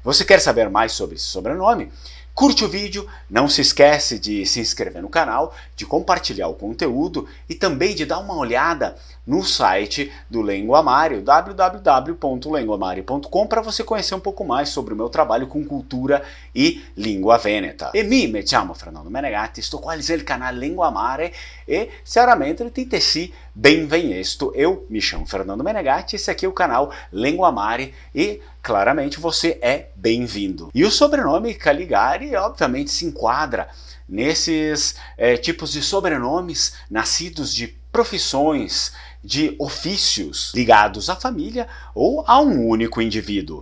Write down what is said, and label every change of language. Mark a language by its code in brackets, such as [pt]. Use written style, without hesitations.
[pt] Você quer saber mais sobre esse sobrenome? Curte o vídeo, não se esquece de se inscrever no canal, de compartilhar o conteúdo e também de dar uma olhada no site do Lengoamare, www.lengoamare.com, para você conhecer um pouco mais sobre o meu trabalho com cultura e língua veneta. [it] E me chiamo Fernando Menegatti, sto qua nel canale Lengoamare e chiaramente ti benvenuto. [pt] Eu me chamo Fernando Menegatti, esse aqui é o canal Lengoamare e claramente você é bem-vindo. E o sobrenome Caligari obviamente se enquadra nesses tipos de sobrenomes nascidos de profissões, de ofícios ligados à família ou a um único indivíduo.